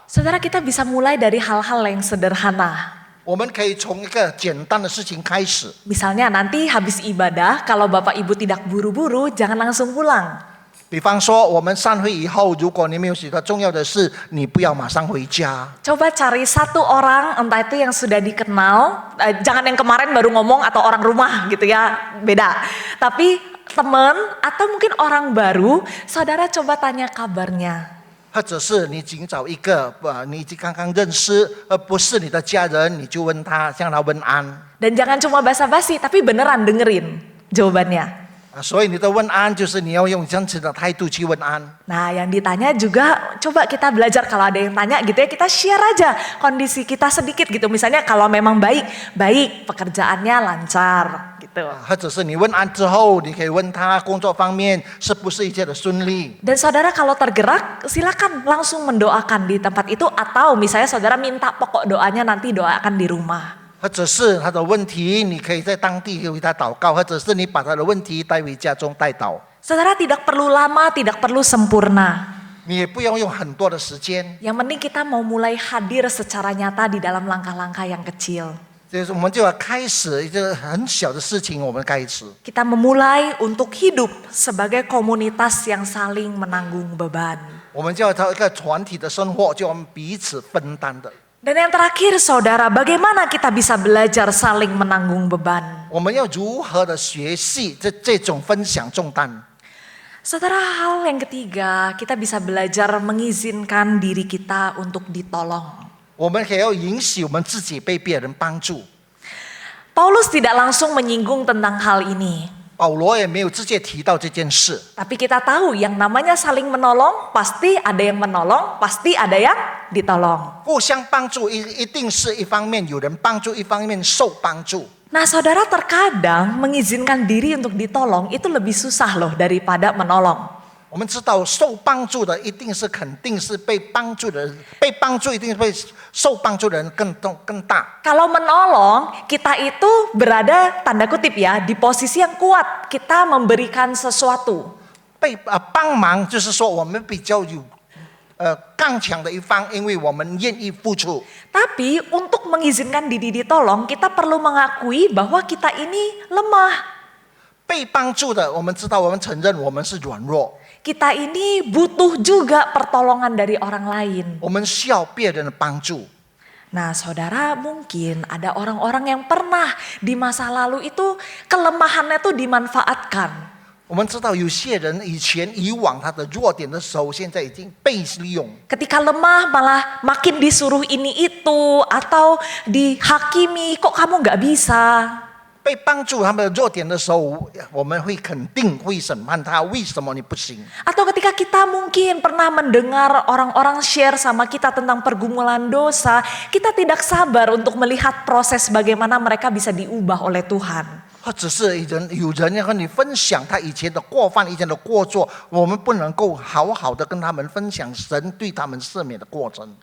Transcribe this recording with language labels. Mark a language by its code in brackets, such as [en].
[id] Saudara, kita bisa mulai dari hal-hal yang sederhana. [zh] 我们可以从一个简单的事情开始， [id] Misalnya nanti habis ibadah, kalau Bapak Ibu tidak buru-buru, jangan langsung pulang. [zh] 比方说我们散会以后，如果你没有许多重要的事，你不要马上回家。 [id] Coba cari satu orang, entah itu yang sudah dikenal, jangan yang kemarin baru ngomong atau orang rumah gitu ya, beda. Tapi teman atau mungkin orang baru, saudara coba tanya kabarnya. [zh] 或者是你仅找一个你已经刚刚认识，而不是你的家人，你就问他，向他问安。 [id] Dan jangan cuma basa-basi, tapi beneran dengerin jawabannya. [zh] 所以你的问安就是你要用真诚的态度去问安。 [id] Nah, yang ditanya juga coba kita belajar kalau ada yang tanya gitu ya, kita share aja kondisi kita sedikit gitu. Misalnya kalau memang baik, pekerjaannya lancar gitu. [zh] 或者是你问安之后，你可以问他工作方面是不是一切的顺利。 [id] Dan saudara kalau tergerak, silakan langsung mendoakan di tempat itu atau misalnya saudara minta pokok doanya nanti doakan di rumah. [zh] 或者是他的问题，你可以在当地为他祷告，或者是你把他的问题带回家中代祷。 [id] Saudara tidak perlu lama, tidak perlu sempurna. [zh] 你也不要用很多的时间， [id] Yang penting kita mau mulai hadir secara nyata di dalam langkah-langkah yang kecil. [zh] 就是我们就要开始一个很小的事情，我们开始。 [id] Kita memulai untuk hidup sebagai komunitas yang saling menanggung beban. [zh] 我们就要到一个团体的生活，就我们彼此分担的。 [id] Dan yang terakhir saudara, bagaimana kita bisa belajar saling menanggung beban? [zh] 我们要如何的学习这种分享重担？ [id] Saudara, hal yang ketiga, kita bisa belajar mengizinkan diri kita untuk ditolong. [zh] 我们也要允许我们自己被别人帮助。 [id] Paulus tidak langsung menyinggung tentang hal ini. [zh] 保罗也没有直接提到这件事， [id] Tapi kita tahu yang namanya saling menolong, pasti ada yang menolong, pasti ada yang ditolong. [zh] 互相帮助一定是一方面有人帮助，一方面受帮助。 [id] Nah saudara, terkadang mengizinkan diri untuk ditolong itu lebih susah loh daripada menolong. [zh] 我们知道受帮助的一定是肯定是被帮助的人，被帮助一定被受帮助的人更大。 [id] Kalau menolong, kita itu berada tanda kutip ya di posisi yang kuat. Kita memberikan sesuatu. [zh] 被帮忙就是说我们比较有更强的一方，因为我们愿意付出。 [id] Tapi untuk mengizinkan diri ditolong, kita perlu mengakui bahwa kita ini lemah. [zh] 被帮助的，我们知道，我们承认我们是软弱， [id] Kita ini butuh juga pertolongan dari orang lain. [zh] 我们需要别人的帮助。 [id] Nah saudara, mungkin ada orang-orang yang pernah di masa lalu itu kelemahannya tuh dimanfaatkan. [zh] 我们知道有些人以往他的弱点的时候，现在已经被利用。 [id] Ketika lemah malah makin disuruh ini itu atau dihakimi, kok kamu nggak bisa? [zh] 被帮助他们的弱点的时候，我们会肯定会审判他，为什么你不行？ [id] Atau ketika kita mungkin pernah mendengar orang-orang share sama kita tentang pergumulan dosa, kita tidak sabar untuk melihat proses bagaimana mereka bisa diubah oleh Tuhan. [zh] 或者是有人要和你分享他以前的过犯、以前的过错，我们不能够好好的跟他们分享神对他们赦免的过程。